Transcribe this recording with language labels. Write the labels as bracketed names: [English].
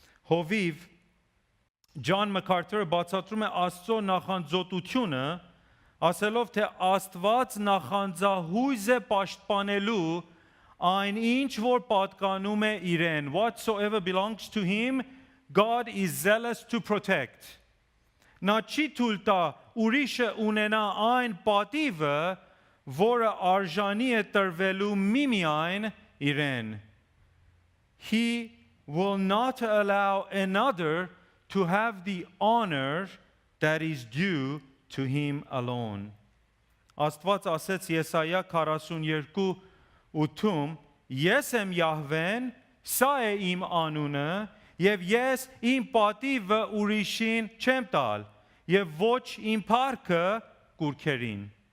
[Armenian] Հովիվ John MacArthur-ը բացատրում է Աստծո նախանձոտությունը ասելով թե Աստված նախանձահույզ է պաշտպանելու այն ինչ որ պատկանում է իրեն, [English] whatsoever belongs to him, God is zealous to protect. [Armenian] նա չի թույլ տա ուրիշը ունենա այն պատիվը, որը արժանի է տրվելու միմիայն իրեն. [English] He will not allow another to have the honor that is due to him alone. [Armenian] Աստված ասեց Եսայա 42:8 Ես եմ Յահվեն, սա է իմ անունը, եւ ես իմ պատիվը ուրիշին չեմ տալ, եւ ոչ իմ փառքը կուրքերին։